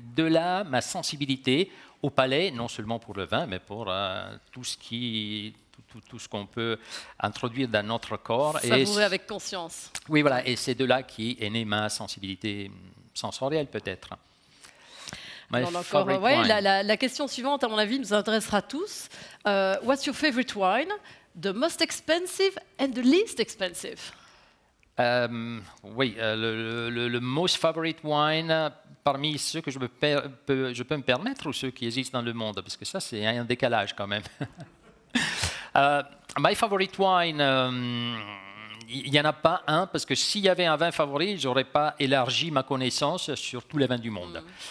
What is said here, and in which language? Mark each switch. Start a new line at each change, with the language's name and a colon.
French: De là, ma sensibilité au palais, non seulement pour le vin, mais pour tout ce qu'on peut introduire dans notre corps. Savourer avec conscience. Oui, voilà, et c'est de là qu'est née ma sensibilité sensorielle, peut-être. La question suivante, à mon avis, nous intéressera tous.
English: What's your favorite wine? The most expensive and the least expensive?
French: Le
English: most favorite wine
French: parmi ceux que je peux me permettre ou ceux qui existent dans le monde, parce que ça, c'est un décalage quand même.
English: My favorite wine,
French: il n'y en a pas un, parce que s'il y avait un vin favori, je n'aurais pas élargi ma connaissance sur tous les vins du monde.